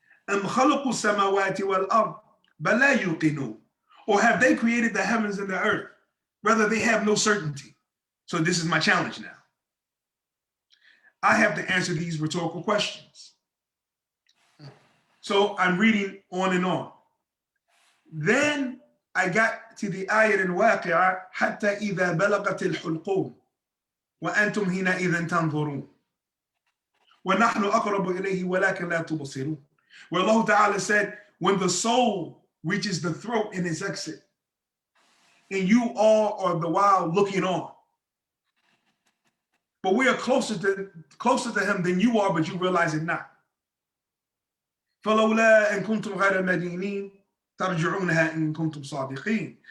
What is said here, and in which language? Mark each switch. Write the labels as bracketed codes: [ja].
[ar] أَمْ خَلَقُوا السَّمَاوَاتِ وَالْأَرْضِ بَلْ لَا يُوقِنُونَ. [en] Or have they created the heavens and the earth? Rather, they have no certainty. So this is my challenge now. I have to answer these rhetorical questions. So I'm reading on and on. Then I got to the ayat in Waqi'ah, [ar] حَتَّى إِذَا بَلَغَتِ الْحُلْقُومِ وَأَنْتُمْ هِنَئِذٍ تَنْظُرُونَ وَنَحْنُ أَقْرَبُ إِلَيْهِ وَلَكِنْ لَا تُبْصِرُونَ. [en] Where Allah Ta'ala said, when the soul reaches the throat in its exit, and you all are the while looking on. But we are closer to him than you are, but you realize it not. [ar] فَلَوْلَا إِن كُنْتُمْ غَيْرَ مَدِينِينَ تَرْجِعُونَهَا إِن كُنْتُمْ صَادِقِينَ.